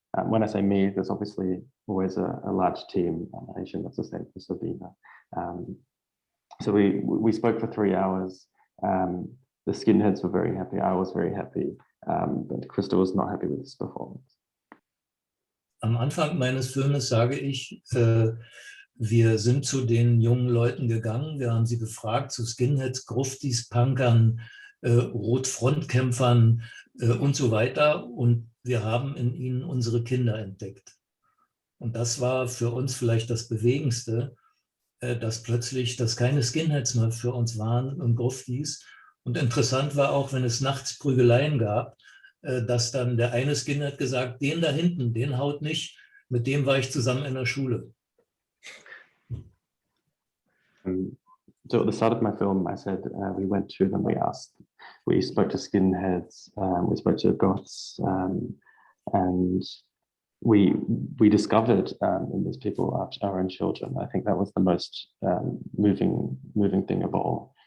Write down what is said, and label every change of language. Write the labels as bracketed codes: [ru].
[en] When I say me, there's obviously always a large team. Asian, that's the same for Sabine. So we spoke for 3 hours. The skinheads were very happy. I was very happy, but Christa was not happy with this performance. [de] Am Anfang meines Filmes sage ich, wir sind zu den jungen Leuten gegangen, wir haben sie befragt, zu Skinheads, Gruftis, Punkern, Rotfrontkämpfern und so weiter. Und wir haben in ihnen unsere Kinder entdeckt. Und das war für uns vielleicht das Bewegendste, dass plötzlich das keine Skinheads mehr für uns waren und Gruftis. Und interessant war auch, wenn es nachts Prügeleien gab, dass dann der eine Skinhead gesagt, den da hinten, den haut nicht, mit dem war ich zusammen in der Schule. [en] So at the start of my film, I said we went to them, we spoke to skinheads, we spoke to goths, and we discovered in these people our own children. I think that was the most moving thing of all.